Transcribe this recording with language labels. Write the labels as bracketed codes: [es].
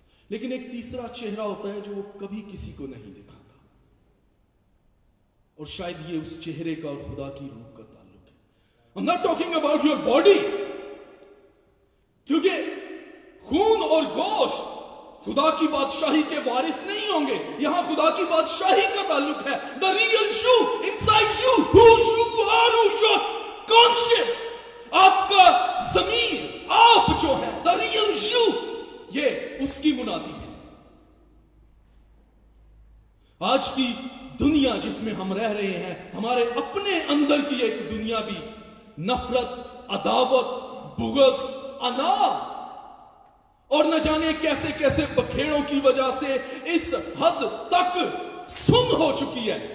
[ur] لیکن ایک تیسرا چہرہ ہوتا ہے جو وہ کبھی کسی کو نہیں دکھاتا، اور شاید یہ اس چہرے کا اور خدا کی روح کا تعلق ہے. [en] I'm not talking about your body، [ur] کیونکہ خون اور گوشت خدا کی بادشاہی کے وارث نہیں ہوں گے. یہاں خدا کی بادشاہی کا تعلق ہے. [en] The real you inside you, who you are, who you're conscious، [ur] آپ کا ضمیر، آپ جو ہے، [en] the real you، [ur] یہ اس کی منادی ہے. آج کی دنیا جس میں ہم رہ رہے ہیں، ہمارے اپنے اندر کی ایک دنیا بھی نفرت، عداوت، بغض، انا اور نہ جانے کیسے کیسے بکھیڑوں کی وجہ سے اس حد تک سن ہو چکی ہے.